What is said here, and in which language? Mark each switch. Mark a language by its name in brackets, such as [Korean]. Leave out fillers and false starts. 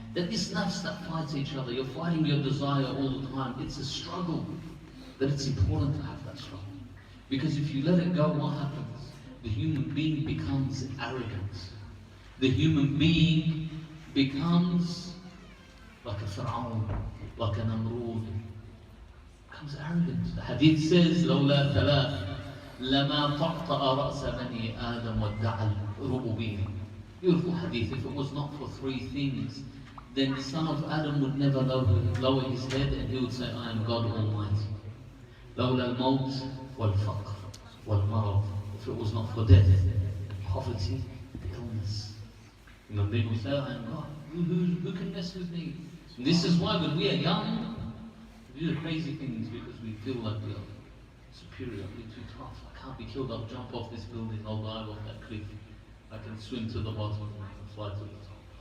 [English] That this nafs that fights each other, you're fighting your desire all the time. It's a struggle. That it's important to have that struggle. Because if you let it go, what happens? The human being becomes arrogant. The human being becomes like a Fir'aun, like an Namrud. Becomes arrogant. The hadith says, [Arabic] لولا ثلاث لما طأطأ رأس بني آدم وادعى الربوبية. [English] Beautiful hadith. If it was not for three things, then the son of Adam would never lower his head and he would say, I am God Almighty. [Arabic] لولا الموت والفقر والمرض. [English] If it was not for death, poverty, illness. Human being will say, I am God. Who can mess with me? And this is why when we are young, we do the crazy things because we feel like we are superior, we're too tough. I can't be killed, I'll jump off this building, I'll dive off that cliff. I can swim to the bottom and fly to the top.